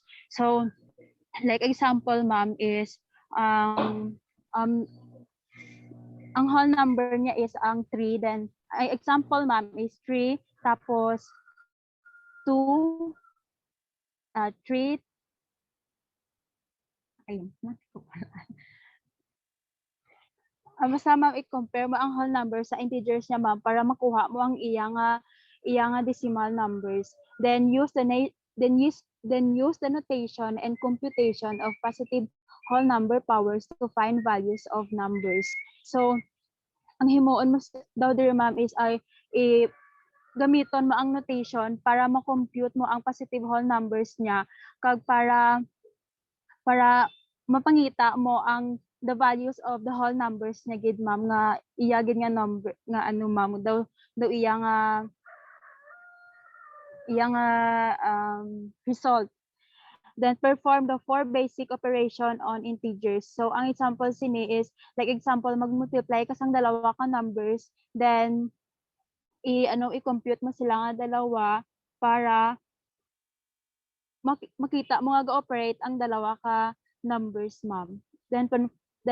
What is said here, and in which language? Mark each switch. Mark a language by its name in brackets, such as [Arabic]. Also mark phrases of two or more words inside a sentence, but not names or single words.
[Hiligaynon] So, [English] like example, [Hiligaynon] ma'am, is ang [English] whole number [Hiligaynon] niya is ang 3, then example, ma'am, is 3, tapos 2, 3, ayun, basta, ma'am, i-compare mo ang [English] whole number [Hiligaynon] sa integers niya, ma'am, para makuha mo ang iyang [English] decimal numbers. Then use the notation and computation of positive whole number powers to find values of numbers. So, [Hiligaynon] ang himuon mo daw dire, ma'am, is gamiton mo ang notation para ma-compute mo ang [English] positive whole numbers [Hiligaynon] niya, kag para mapangita mo ang [English] the values of the whole numbers [Hiligaynon] niya gid, ma'am, nga iya gid nga number nga ano, ma'am, daw iya nga result. [English] Then perform the 4 basic operation on integers. [Hiligaynon] So ang example sini is, [English] like example, [Hiligaynon] mag-multiply ka sang dalawa ka numbers, then i-compute mo sila nga dalawa para makita mo nga ga-operate ang dalawa ka numbers, ma'am.